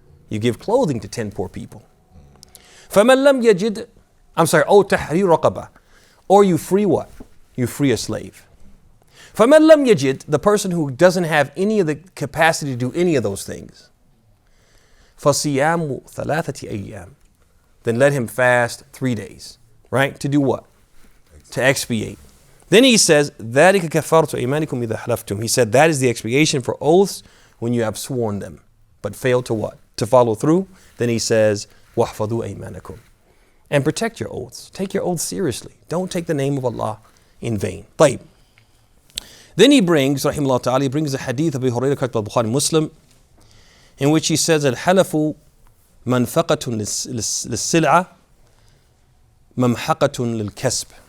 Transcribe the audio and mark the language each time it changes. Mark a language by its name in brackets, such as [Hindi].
[English] You give clothing to 10 poor people. [Arabic] فَمَنْ لَمْ يَجِدْ [English] Oh, [Arabic] تَحْرِيرُ رَقَبَةٍ. [English] Or you free what? You free a slave. [Arabic] فَمَنْ لَمْ يَجِدْ, [English] the person who doesn't have any of the capacity to do any of those things, [Arabic] فَصِيَامُ ثَلَاثَةِ أَيَّامٍ, [English] then let him fast 3 days. Right? To do what? To expiate. Then he says, [Arabic] ذَلِكَ كَفَّارَةُ أَيْمَانِكُمْ إِذَا حَلَفْتُمْ. [English] He said that is the expiation for oaths when you have sworn them, but failed to what? To follow through. Then he says, [Arabic] وَاحْفَظُوا أَيْمَانَكُمْ. [English] And protect your oaths. Take your oaths seriously. Don't take the name of Allah in vain. طيب. Then he brings, rahimahullah ta'ala, he brings a hadith of Abu Hurairah, Bukhari Muslim, in which he says, [Arabic] الْحَلَفُ مَنْفَقَةٌ لِلسِّلْعَةِ مَمْحَقَةٌ لِلْكَسْبِ.